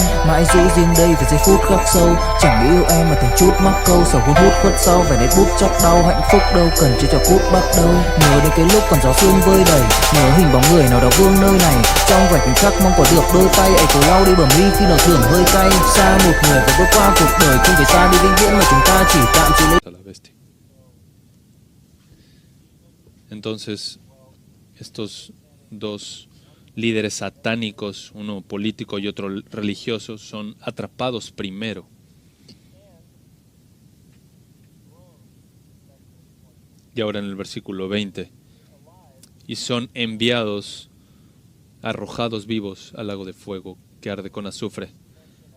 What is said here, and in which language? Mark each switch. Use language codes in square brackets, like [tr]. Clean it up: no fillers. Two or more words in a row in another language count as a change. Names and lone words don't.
[vi] Mãi giữ riêng đây về giây phút khắc sâu, chẳng nghĩ yêu em mà từng chút mắc câu sầu hun hút khuất sau về nét bút chóc đau. Hạnh phúc đâu cần chỉ cho cút bắt đầu, nhớ đến cái lúc còn gió sương vơi đầy, nhớ hình bóng người nào đó vương nơi này. Trong vẻ khoảnh khắc mong có được đôi tay ấy cố lau đi bờ mi khi nào thường hơi cay. Xa một người và bước qua cuộc đời không phải xa đi vĩnh viễn mà chúng ta chỉ tạm chịu lấy. [es] Entonces, estos dos líderes satánicos, uno político y otro religioso, son atrapados primero. Y ahora en el versículo 20, y son enviados, arrojados vivos al lago de fuego que arde con azufre.